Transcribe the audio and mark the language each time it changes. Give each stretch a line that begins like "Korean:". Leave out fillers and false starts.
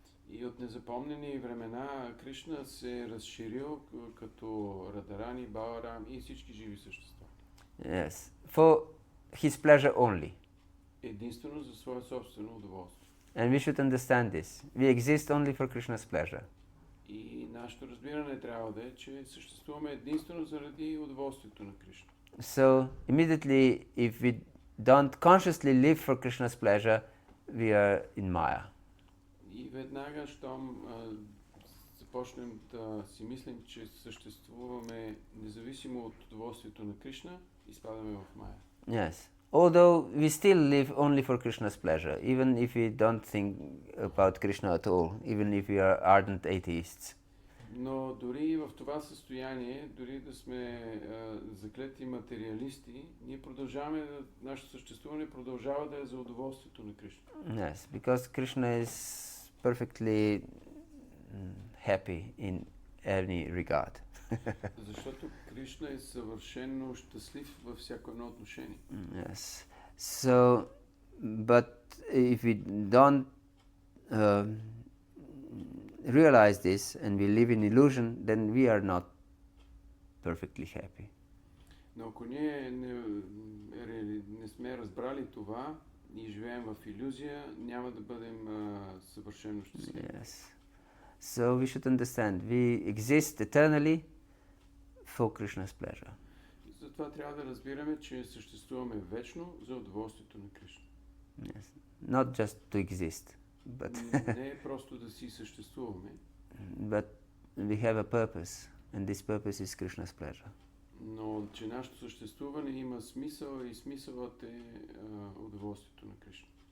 Bulgarian: И от незапомнени времена Кришна се е разширил като Радарани, Баларам и всички живи същества.
English: Yes, for his pleasure only.
Bulgarian: Единствено за свое собствено удоволствие.
English: And we should understand this. We exist only for Krishna's pleasure.
Bulgarian: И нашето разбиране трябва да е, че съществуваме единствено заради удоволствието на Кришна.
English: So immediately, if we don't consciously live for Krishna's pleasure, we are in Maya.
Bulgarian: И веднага, щом започнем да си мислим, че съществуваме независимо от удоволствието на Кришна, изпадаме в Мая.
English: Yes. Although we still live only for Krishna's pleasure, even if we don't think about Krishna at all, even if we are ardent atheists.
Bulgarian: Но дори в това състояние, дори да сме заклети материалисти, ние продължаваме, нашето съществуване продължава да е за удоволствието на Кришна.
English: Yes, because Krishna is perfectly happy in any regard.
Bulgarian: Защото Кришна е съвършено щастлив във всяко едно отношение.
English: Yes. So, but if we don't realize this and we live in illusion, then we are not perfectly happy.
Bulgarian: Но ако ние не сме разбрали това и живеем в илюзия, няма да бъдем съвършено щастливи.
English: Yes. So we should understand, we exist eternally for Krishna's pleasure.
Bulgarian: Затова трябва да разбираме, че съществуваме вечно за удоволствието на Кришна.
English: Yes. Not just to exist, but
Bulgarian: Не е просто да си съществуваме,
English: but we have a purpose, and this purpose is Krishna's pleasure.
Bulgarian: но че нашето съществуване има смисъл и смисълът е удоволствието на Кришна.